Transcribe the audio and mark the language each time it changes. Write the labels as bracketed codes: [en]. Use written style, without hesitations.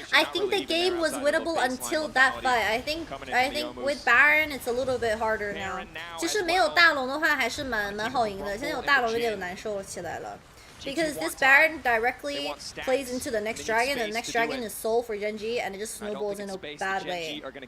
[en] I think the game was winnable until that fight. I think with Baron it's a little bit harder now. [zh] 其实没有大龙的话还是蛮好赢的。现在有大龙有点难受起来了。 [en] Because this Baron directly plays into the next dragon, and the next dragon is soul for Gen G, and it just snowballs in a bad way.